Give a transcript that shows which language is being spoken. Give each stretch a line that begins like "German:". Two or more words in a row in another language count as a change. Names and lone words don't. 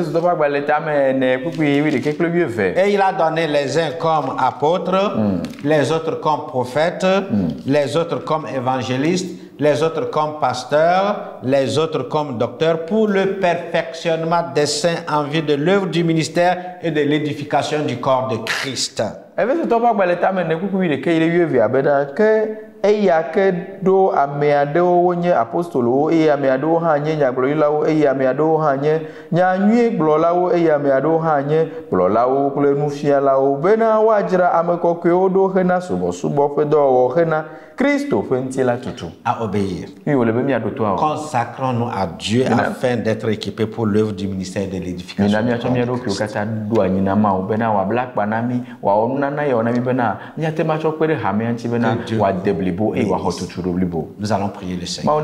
French: Et il a donné les uns comme apôtres, les autres comme prophètes, les autres comme évangélistes, les autres comme pasteurs, les autres comme docteurs, pour le perfectionnement des saints en vue de l'œuvre du ministère et de l'édification du corps de Christ.
Ewe: eya ke do ame aɖewo nye apostolowo eye ame aɖewo hã nye nyagblɔɖilawo eye ame aɖewo hã nye nyanyui gblɔlawo eye ame aɖewo hã nye gblɔlawo kple nufialawo bena woadzra ame kɔkɔewo ɖo hena subɔsubɔ ƒe dɔwɔwɔ hena Kristo ƒe ŋutilã tutu.
French: À obéir. Consacrons-nous à Dieu afin d'être équipés pour l'œuvre du ministère de l'édification. Nous allons prier le Seigneur.